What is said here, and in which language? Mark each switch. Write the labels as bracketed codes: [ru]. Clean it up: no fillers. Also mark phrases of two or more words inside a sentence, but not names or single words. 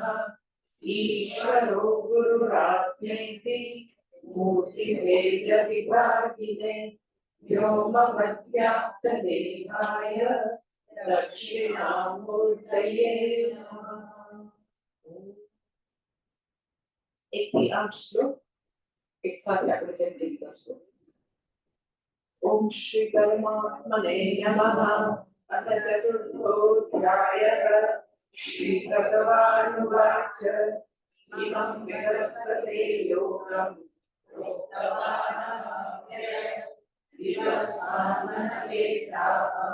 [sa] ईश्वरो गुरुरात्मेति मूर्तिभेदविभागिने व्योमवद्व्याप्तदेहाय दक्षिणामूर्तये नमः। [hi] एक श्लोक एक साथ [gu] આપણે ચેન્ટિંગ કરશું। [sa] ओम श्री परमात्मने नमः। अथ चतुर्थोऽध्यायः। श्री भगवानुवाच इमं विवस्वते योगं प्रोक्तवानहं विवस्वानवेदाः